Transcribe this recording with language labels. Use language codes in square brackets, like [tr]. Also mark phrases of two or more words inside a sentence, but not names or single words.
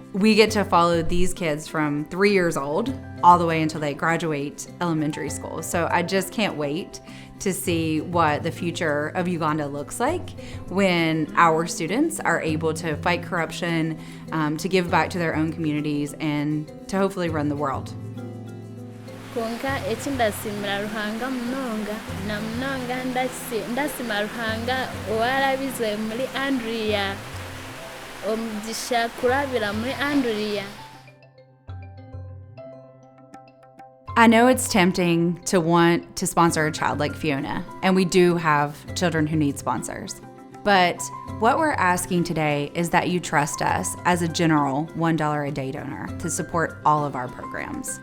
[en] We get to follow these kids from 3 years old all the way until they graduate elementary school. So I just can't wait to see what the future of Uganda looks like when our students are able to fight corruption, to give back to their own communities, and to hopefully run the world. [nyn] konka ekindasimira Ruhanga munonga na munonga ndasima Ruhanga owarabize muri Andrea omugisha kurabira muri Andrea. [en] I know it's tempting to want to sponsor a child like Phionah, and we do have children who need sponsors. But what we're asking today is that you trust us as a general $1 a day donor to support all of our programs.